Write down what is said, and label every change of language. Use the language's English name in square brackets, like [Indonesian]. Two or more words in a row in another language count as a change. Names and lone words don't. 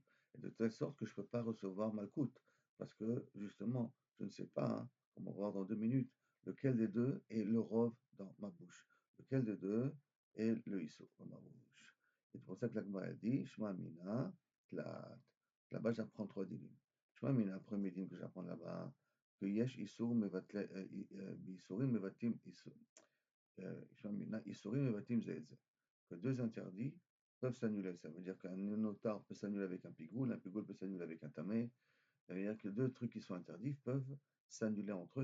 [French] Et de telle sorte que je ne peux pas recevoir malcoute. Parce que, justement, je ne sais pas, hein, on va voir dans 2 minutes, lequel des deux est le rove dans ma bouche. Lequel des deux est le issou dans ma bouche. Et c'est pour ça que l'Agma dit, [Aramaic] שמע מינה תלת. [French] Là-bas, j'apprends 3 dinim. [Aramaic] שמע מינה, [French] premier din que j'apprends là-bas, que [Hebrew] יש איסור איסורים מבטלים איסור. [Aramaic] שמע מינה, [Hebrew] איסורים מבטלים זה זה. [French] Que deux interdits peuvent s'annuler. Ça veut dire qu'un notar peut s'annuler avec un pigoule peut s'annuler avec un tamé. Ça veut dire que deux trucs qui sont interdits peuvent s'annuler entre eux.